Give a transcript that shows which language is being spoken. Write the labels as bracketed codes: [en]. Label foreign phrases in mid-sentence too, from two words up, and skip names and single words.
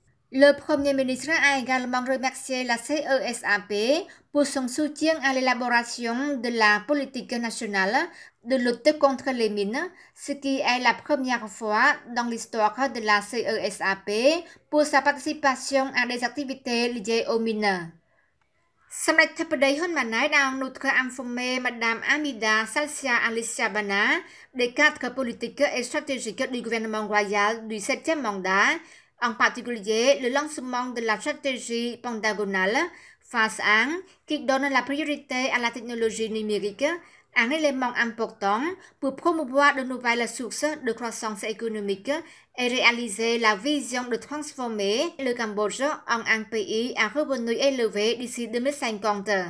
[fr] Le Premier ministre a également remercié la CESAP pour son soutien à l'élaboration de la politique nationale de lutte contre les mines, ce qui est la première fois dans l'histoire de la CESAP pour sa participation à des activités liées aux mines. សម្ដេចធិបតីហ៊ុនម៉ាណែត a en outre informé Madame Hamida Salcia Alicia Bana des cadres politiques et stratégiques du gouvernement royal du 7e mandat, en particulier le lancement de la stratégie pentagonale phase 1 qui donne la priorité à la technologie numérique, un élément important pour promouvoir de nouvelles sources de croissance économique et réaliser la vision de transformer le Cambodge en un pays à revenus élevés d'ici 2050.